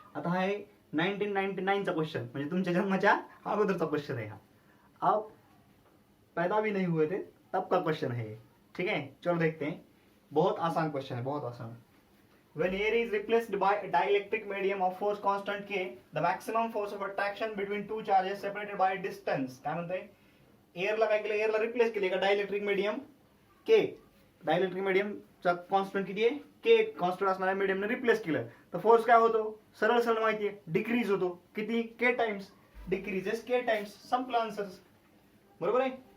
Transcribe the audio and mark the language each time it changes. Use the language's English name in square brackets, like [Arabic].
[Marathi] आता हा आहे 1999चा क्वेश्चन, म्हणजे तुमच्या जन्माच्या अगोदरचा क्वेश्चन आहे हा. [Hindi] आप पैदा भी नहीं हुए थे तब का क्वेश्चन है. ठीक है, चलो देखते हैं. बहुत आसान क्वेश्चन है, बहुत आसान. [English] When air is replaced by a dielectric medium of force constant K, the maximum force of attraction between two charges separated by a distance. [Marathi] काय म्हणतंय, एअरला काय केलं, एअरला रिप्लेस केले का dielectric medium K. Dielectric मीडियमचा constant किती आहे, K कॉन्स्टंट असणाऱ्या मीडियमने replace केलं तर फोर्स काय होतो, सरळ सरळ माहिती आहे, डिक्रीज होतो. किती, K times. Decreases K times. संपलं आन्सर्स. बरोबर आहे.